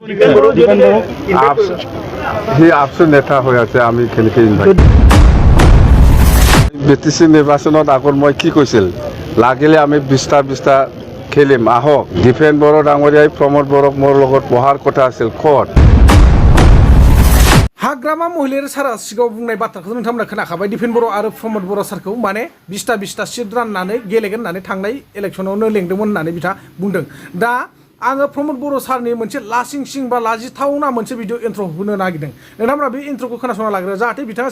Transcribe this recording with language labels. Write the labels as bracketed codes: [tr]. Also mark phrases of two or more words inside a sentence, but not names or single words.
[as] আপসু নেতা হৈ আছে আমি কেনেকৈ ইনভাইট BTC নিৰ্বাচনত আগত মই কি কৈছিল লাগিলে আমি 20টা খেলিম আহক ডিপেন বড়ো ডাঙৰীয়াই প্ৰমোদ বড়োক মোৰ লগত পঢ়াৰ কথা আছিল ক'ত [brx] हाग्रामा महिलायारि सारा सिगाङाव बुंनाय बाथ्राखौ नोंथांमोना खोनाखाबाय दिपेन बर' आरो प्रमोद बर' सारखौ माने 20टा सिट राननानै गेलेगोन होननानै थांनाय इलेक्सनावनो लेंदोंमोन होननानै बिथाङा बुंदों दा आङो प्रमोद बर' सारनि मोनसे लासिं बा लाजिथावना मोनसे भिडिअ इन्ट्र होनो नागिरदों नोंथांमोना बे इन्ट्रखौ खोनासंना लाग्रो जाहाथे बिथाङा